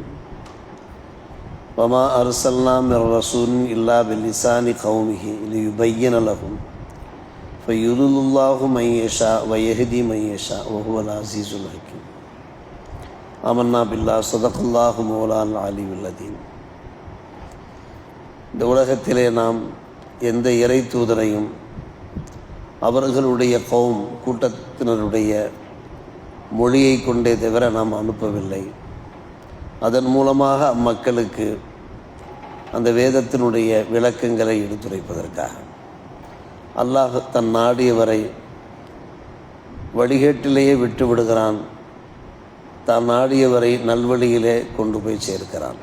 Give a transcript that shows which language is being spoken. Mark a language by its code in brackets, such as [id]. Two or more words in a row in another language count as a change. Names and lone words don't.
[ar] وما أرسلنا من رسول إلا بلسان قومه ليبين لهم فيضل الله من يشاء ويهدي من يشاء وهو العزيز الحكيم. آمنا بالله صدق الله مولانا العلي العظيم. [ta] இந்த உலகத்திலே நாம் எந்த இறை தூதரையும் அவர்களுடைய கௌம் கூட்டத்தினருடைய மொழியை கொண்டே தவிர நாம் அனுப்பவில்லை. அதன் மூலமாக அம்மக்களுக்கு அந்த வேதத்தினுடைய விளக்கங்களை எடுத்துரைப்பதற்காக அல்லாஹ் தன் நாடியவரை வழிகேட்டிலேயே விட்டு விடுகிறான், தான் நாடியவரை நல்வழியிலே கொண்டு போய் சேர்க்கிறான்.